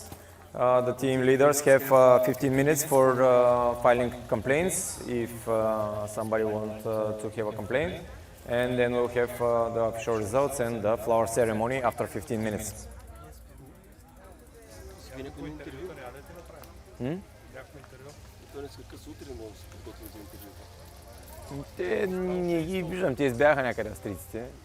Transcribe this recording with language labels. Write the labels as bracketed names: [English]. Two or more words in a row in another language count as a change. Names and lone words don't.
[English] The team leaders have 15 minutes for filing complaints if somebody wants to have a complaint. And then we'll have the official results and the flower ceremony after 15 minutes. [Bulgarian] Те не ги виждам, те избяха някъде австрийците.